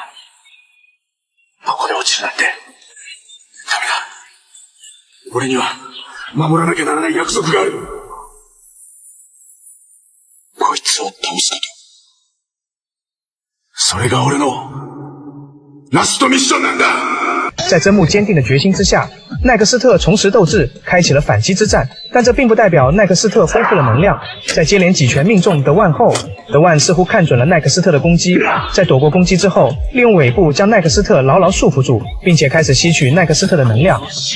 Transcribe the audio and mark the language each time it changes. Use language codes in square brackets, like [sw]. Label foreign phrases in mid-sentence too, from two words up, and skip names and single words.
[ja] ここで落ちるなんて。ダメだ。俺には、守らなきゃならない約束がある。こいつを倒すこと。それが俺のラストミッションなんだ。 [zh] 在真木坚定的决心之下，奈克斯特重拾斗志，开启了反击之战。但这并不代表奈克斯特恢复了能量。在接连几拳命中德万后，德万似乎看准了奈克斯特的攻击，在躲过攻击之后，利用尾部将奈克斯特牢牢束缚住，并且开始吸取奈克斯特的能量。